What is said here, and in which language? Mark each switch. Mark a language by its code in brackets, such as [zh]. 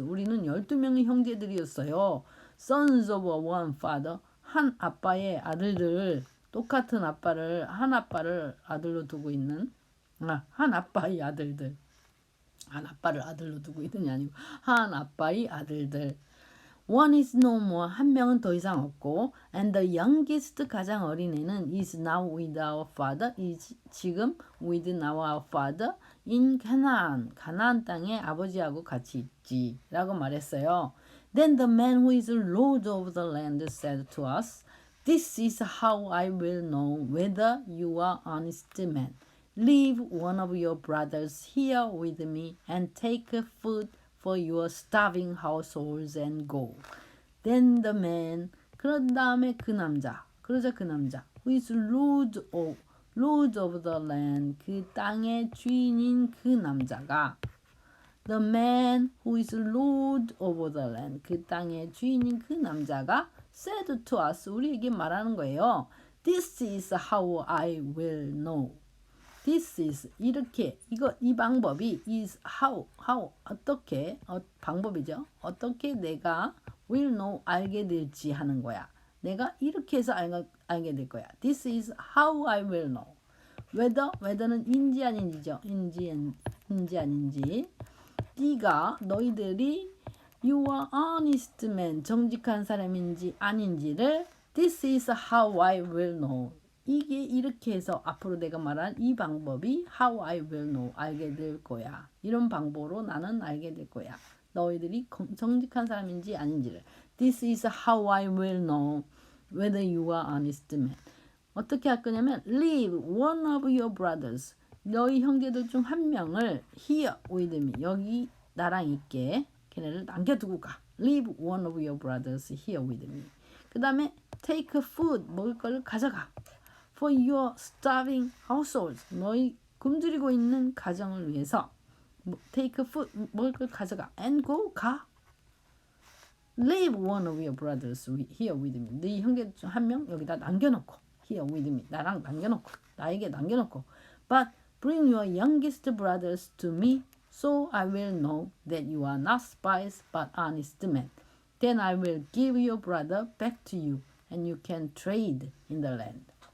[ko] 우리는 12명의 형제들이었어요. [en] Sons of one father. [ko] 한 아빠의 아들들. 똑같은 아빠를 한 아빠를 아들로 두고 있는 한 아빠의 아들들. 한 아빠를 아들로 두고 있는이 아니고 한 아빠의 아들들. [en] One is no more. [ko] 한 명은 더 이상 없고 [en] and the youngest [ko] 가장 어린애는 [en] is now with our father. is [ko] 지금 [en] with our father in Canaan. [ko] 가나안 땅에 아버지하고 같이 있지 라고 말했어요. [en] Then the man who is Lord of the land said to us, This is how I will know whether you are honest men. Leave one of your brothers here with me and take food for your starving households and go. Then the man, [ko] 그런 다음에 그러자 그 남자, [en] who is Lord of the land, [ko] 그 땅의 주인인 그 남자가, [en] the man who is Lord over the land, 그 땅의 주인인 그 남자가 said to us, [ko] 우리에게 말하는 거예요. [en] This is how I will know. This is [ko] 이렇게 이 방법이 [en] is how [ko] 어떻게 방법이죠. 어떻게 내가 [en] will know [ko] 알게 될지 하는 거야. 내가 이렇게 해서 알게 될 거야. [en] This is how I will know [ko] whether는 인지 아닌지죠. 인지 아닌지. 네가 너희들이 [en] you are honest man [ko] 정직한 사람인지 아닌지를 [en] this is how I will know. [ko] 이게 이렇게 해서 앞으로 내가 말한 이 방법이 [en] how I will know [ko] 알게 될 거야. 이런 방법으로 나는 알게 될 거야. 너희들이 정직한 사람인지 아닌지를. [en] This is how I will know whether you are honest man. [ko] 어떻게 할 거냐면 [en] leave one of your brothers. [ko] 너희 형제들 중 한 명을 [en] here with me. [ko] 여기 나랑 있게 걔네를 남겨두고 가. [en] Leave one of your brothers here with me. [ko] 그 다음에 [en] take food. [ko] 먹을 걸 가져가. [en] For your starving households. [ko] 너희 굶주리고 있는 가정을 위해서 [en] take food. [ko] 먹을 걸 가져가. [en] And go. [ko] 가. [en] Leave one of your brothers here with me. [ko] 네 형제 중 한 명 여기다 남겨놓고 [en] here with me. [ko] 나랑 남겨놓고 나에게 남겨놓고 [en] but bring your youngest brothers to me so I will know that you are not spies but honest men. Then I will give your brother back to you and you can trade in the land.